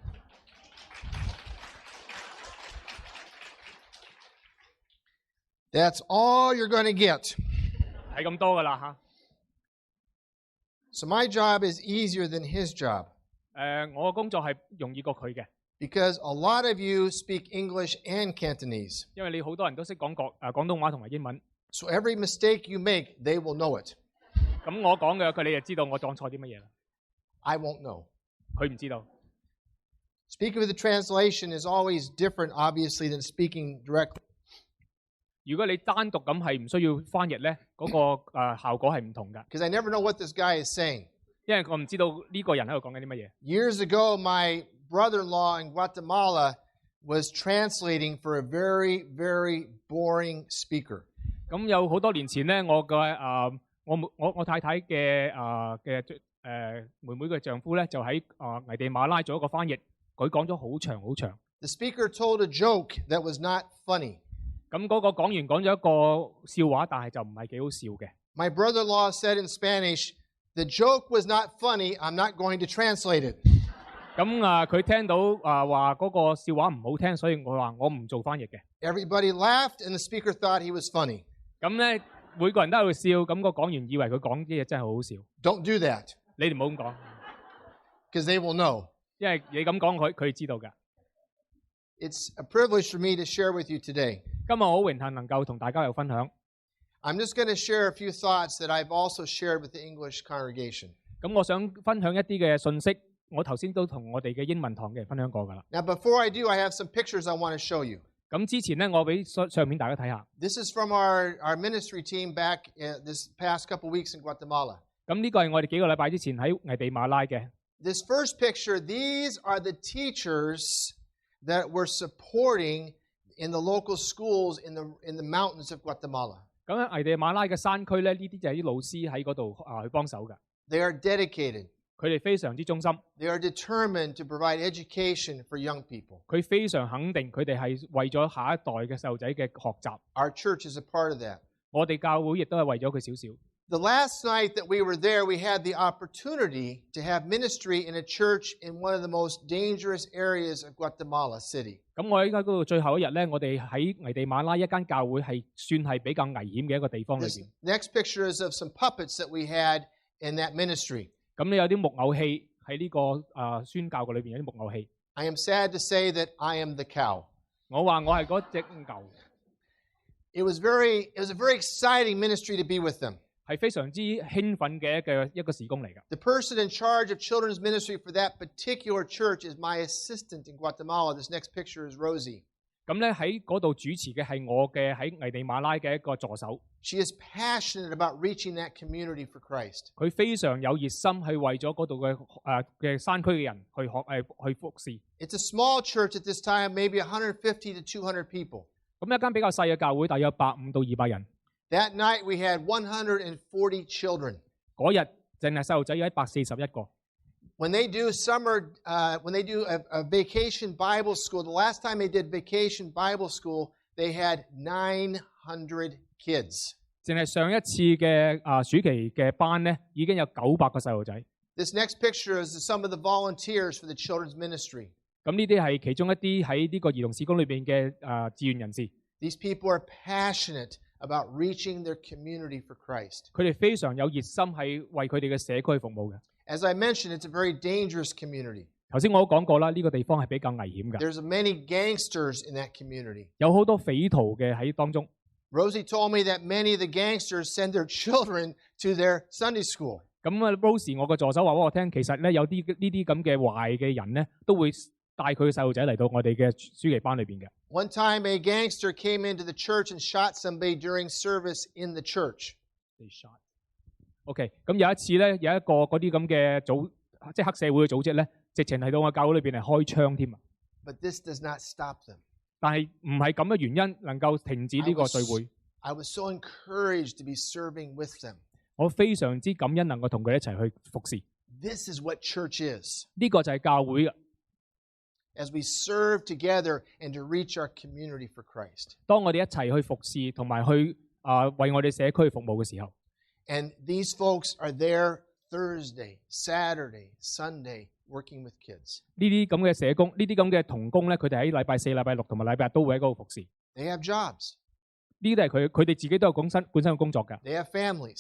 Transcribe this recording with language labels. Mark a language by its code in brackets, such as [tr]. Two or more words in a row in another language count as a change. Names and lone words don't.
[en] That's all you're going to get. [yue] 係咁多㗎啦嚇。 [en] So my job is easier than his job [yue] 我嘅工作係容易過佢嘅， [en] because a lot of you speak English and Cantonese. [yue] 因為你好多人都識講廣東話同埋英文。 [en] So every mistake you make, they will know it. [yue] 咁我講嘅佢，你就知道我講錯啲乜嘢啦。 [en] I won't know. [yue] 佢唔知道。 [en] Speaking with the translation is always different, obviously, than speaking directly. [yue] 如果你單獨咁係唔需要翻譯咧，嗰個效果係唔同㗎。 [en] Because I never know what this guy is saying. [yue] 因為我唔知道呢個人喺度講緊啲乜嘢。 [en] Years ago, my brother-in-law in Guatemala was translating for a very, very boring speaker. [yue] 咁有好多年前咧，我太太嘅妹妹嘅丈夫咧，就喺危地馬拉做一個翻譯，佢講咗好長好長。 [en] The speaker told a joke that was not funny. [yue] 咁嗰個講員講咗一個笑話，但係就唔係幾好笑嘅。 [en] My brother-in-law said in Spanish, "The joke was not funny. I'm not going to translate it." [yue] 咁佢聽到話嗰個笑話唔好聽，所以我話我唔做翻譯嘅。 [en] Everybody laughed, and the speaker thought he was funny. [yue] 咁咧每個人都喺度笑，咁個講員以為佢講啲嘢真係好好笑。 [en] Don't do that, [yue] 你哋唔好咁講， [en] because they will know. [yue] 因為你咁講佢知道㗎。 [en] It's a privilege for me to share with you today. [yue] 今日我好榮幸能夠同大家有分享。 [en] I'm just going to share a few thoughts that I've also shared with the English congregation. [yue] 咁我想分享一啲嘅信息，我頭先都同我哋嘅英文堂嘅人分享過㗎啦。 [en] Now, before I do, I have some pictures I want to show you. [yue] 咁之前咧，我俾相片大家睇下。 [en] This is from our ministry team back this past couple weeks in Guatemala. [yue] 咁呢個係我哋幾個禮拜之前喺危地馬拉嘅。 [en] This first picture, these are the teachers that we're supporting in the local schools in the mountains of Guatemala. [yue] 咁喺危地馬拉嘅山區咧，呢啲就係啲老師喺嗰度去幫手㗎。 [en] They are dedicated. [yue] 佢哋非常之忠心， [en] They are determined to provide education for young people. [yue] 佢非常肯定佢哋係為咗下一代嘅細路仔嘅學習。 [en] Our church is a part of that. [yue] 我哋教會亦都係為咗佢少少。 [en] The last night that we were there, we had the opportunity to have ministry in a church in one of the most dangerous areas of Guatemala City. [yue] 咁我喺嗰度最後一日咧，我哋喺危地馬拉一間教會係算係比較危險嘅一個地方裏 [en] This [yue] 邊。 [en] next picture is of some puppets that we had in that ministry. [yue] 咁你有啲木偶戲喺呢個宣教嘅裏邊有啲木偶戲。 [en] I am sad to say that I am the cow. [yue] 我話我係嗰隻牛。 [en] It was a very exciting ministry to be with them. [yue] 係非常之興奮嘅一個事工嚟㗎。 [en] The person in charge of children's ministry for that particular church is my assistant in Guatemala. This next picture is Rosie. [yue] 咁咧喺嗰度主持嘅係我嘅喺危地馬拉嘅一個助手， [en] She is passionate about reaching that community for Christ. [yue] 佢非常有熱心去為咗嗰度嘅山區嘅人去服侍。 [en] It's a small church at this time, maybe 150 to 200 people. [yue] 咁一間比較細嘅教會，大約150到200人。 [en] That night we had 140 children. [yue] 嗰日淨係細路仔有141個。 [en] When they do when they do a vacation Bible school, the last time they did vacation Bible school, they had 900 kids. [yue] 淨係上一次嘅暑期嘅班咧，已經有900個細路仔。 [en] This next picture is some of the volunteers for the children's ministry. [yue] 咁呢啲係其中一啲喺呢個兒童事工裏邊嘅志願人士。 [en] These people are passionate about reaching their community for Christ. [yue] 佢哋非常有熱心係為佢哋嘅社區服務嘅。 [en] As I mentioned, it's a very dangerous community. [yue] 頭先我都講過啦，呢個地方係比較危險嘅， [en] There's many gangsters in that community. [yue] 有好多匪徒嘅喺當中。 [en] Rosie told me that many of the gangsters send their children to their Sunday school. [yue] 咁啊，Rose 我個助手話俾我聽，其實咧有啲呢啲咁嘅壞嘅人咧，都會帶佢嘅細路仔嚟到我哋嘅暑期班裏邊嘅。 [en] One time, a gangster came into the church and shot somebody during service in the church. [yue] OK， 咁有一次咧，有一個嗰啲咁嘅組，即係黑社會嘅組織咧，直情係到我教會裏邊嚟開槍添啊！ [en] But this does not stop them. [yue] 但係唔係咁嘅原因能夠停止呢個聚會。 [en] I was so encouraged to be serving with them. [yue] 我非常之感恩能夠同佢一齊去服侍。 [en] This is what church is. [yue] 呢個就係教會啊！ [en] As we serve together and to reach our community for Christ. [yue] 當我哋一齊去服侍同埋去為我哋社區服務嘅時候， [en] And these folks are there Thursday, Saturday, Sunday, working with kids. [yue] 呢啲咁嘅社工，呢啲咁嘅同工咧，佢哋喺禮拜4、禮拜6同埋禮拜日都會喺嗰度服侍。 [en] They have jobs. [yue] 呢啲都係佢哋自己都有本身嘅工作㗎。 [en] They have families.